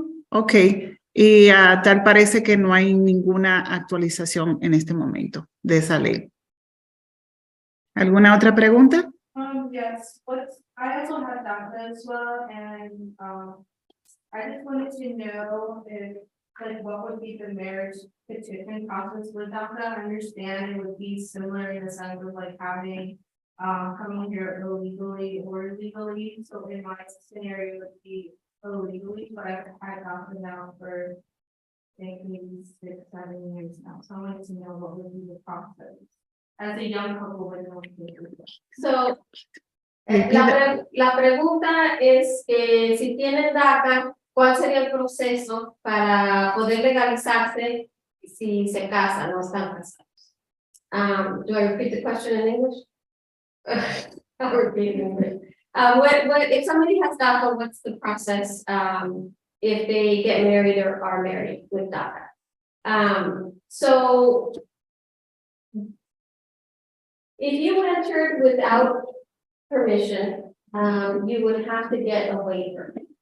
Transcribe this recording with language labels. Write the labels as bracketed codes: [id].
[es] Ok, y tal parece que no hay ninguna actualización en este momento de esa ley. ¿Alguna otra pregunta? [en] Yes, I also have DACA as well, and I just wanted to know if, like, what would be the marriage petition process with DACA? I understand it would be similar in the sense of like having coming here illegally or legally. So in my scenario, it would be illegally, but I've had DACA now for maybe 6-7 years now. So I wanted to know what would be the process as a young couple with no children. [es] So, la pregunta es que si tienen DACA, ¿cuál sería el proceso para poder legalizarse si se casan o están casados? [en] Do I repeat the question in English? I'll repeat it in English. If somebody has DACA, what's the process if they get married or are married with DACA? So if you entered without permission, you would have to get a waiver.